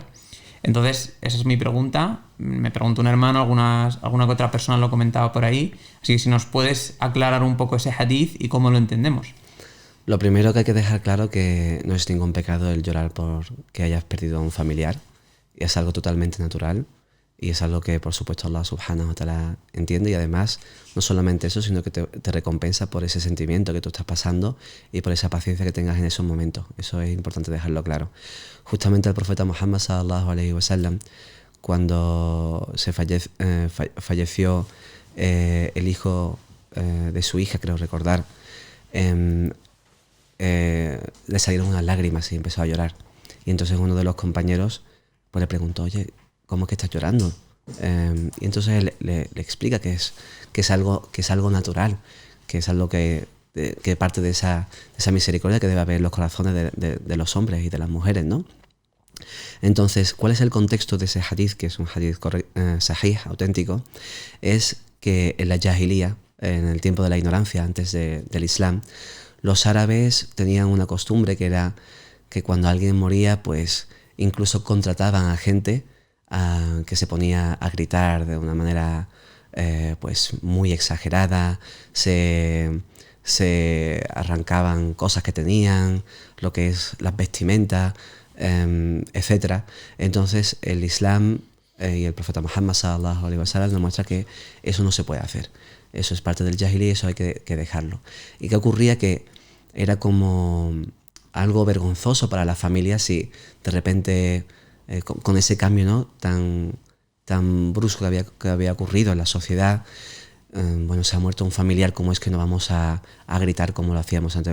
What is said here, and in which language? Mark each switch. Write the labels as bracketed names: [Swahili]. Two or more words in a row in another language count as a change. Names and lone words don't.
[Spanish] Entonces, esa es mi pregunta. Me preguntó un hermano, alguna que otra persona lo comentaba por ahí. Así que si nos puedes aclarar un poco ese hadith y cómo lo entendemos. Lo primero que hay que dejar claro que no es ningún pecado el llorar por que hayas perdido a un familiar. Es algo totalmente natural y es algo que, por supuesto, Allah [Arabic] سبحانه وتعالى [Spanish] entiende, y además no solamente eso, sino que te recompensa por ese sentimiento que tú estás pasando y por esa paciencia que tengas en esos momentos. Eso es importante dejarlo claro. Justamente el profeta Muhammad [Arabic] صلى الله عليه وسلم, [Spanish] cuando falleció el hijo de su hija, creo recordar, le salieron unas lágrimas y empezó a llorar. Y entonces uno de los compañeros pues le preguntó: oye, ¿cómo es que estás llorando? Y entonces él le explica que es algo natural, que es algo que parte de esa misericordia que debe haber en los corazones de los hombres y de las mujeres, ¿no? Entonces, ¿cuál es el contexto de ese hadith, que es un hadith sahih, auténtico? Es que en la Jahiliya, en el tiempo de la ignorancia, antes del Islam, los árabes tenían una costumbre que era que cuando alguien moría, pues incluso contrataban a gente que se ponía a gritar de una manera pues muy exagerada, se arrancaban cosas que tenían, lo que es las vestimentas, etcétera. Entonces el Islam y el profeta Muhammad [Arabic] صلى الله عليه وسلم [Spanish] nos muestra que eso no se puede hacer. Eso es parte del jahili y eso hay que dejarlo. ¿Y qué ocurría? Que era como algo vergonzoso para la familia si de repente con ese cambio, ¿no?, tan brusco que había ocurrido en la sociedad, bueno, se ha muerto un familiar, ¿cómo es que no vamos a gritar como lo hacíamos antes?